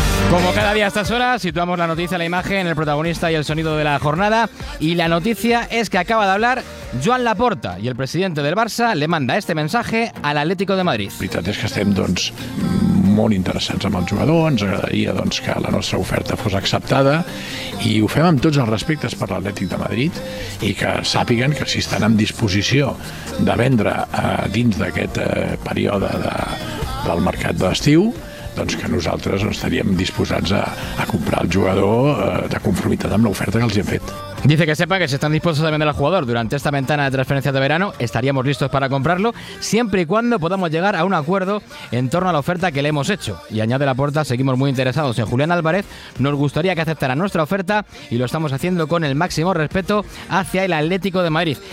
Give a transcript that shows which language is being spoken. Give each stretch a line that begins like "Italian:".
Spanish: Como cada día a estas horas, situamos la noticia, la imagen, el protagonista y el sonido de la jornada. Y la noticia es que acaba de hablar Joan Laporta y el presidente del Barça le manda este mensaje al Atlético de Madrid.
Catalan: La veritat és que estem, doncs, molt interessats amb el jugador, ens agradaria, doncs, que la nostra oferta fos acceptada i ho fem amb tots els respectes per l'Atlètic de Madrid i que sàpiguen que si estan en disposició de vendre dins d'aquest període del mercat d'estiu, doncs que nosaltres estaríem disposats a comprar el jugador de conformitat amb l'oferta que els hem fet.
Spanish: Dice que sepa que si están dispuestos a vender al jugador durante esta ventana de transferencias de verano, estaríamos listos para comprarlo, siempre y cuando podamos llegar a un acuerdo en torno a la oferta que le hemos hecho. Y añade Laporta, seguimos muy interesados en Julián Álvarez, nos gustaría que aceptara nuestra oferta y lo estamos haciendo con el máximo respeto hacia el Atlético de Madrid.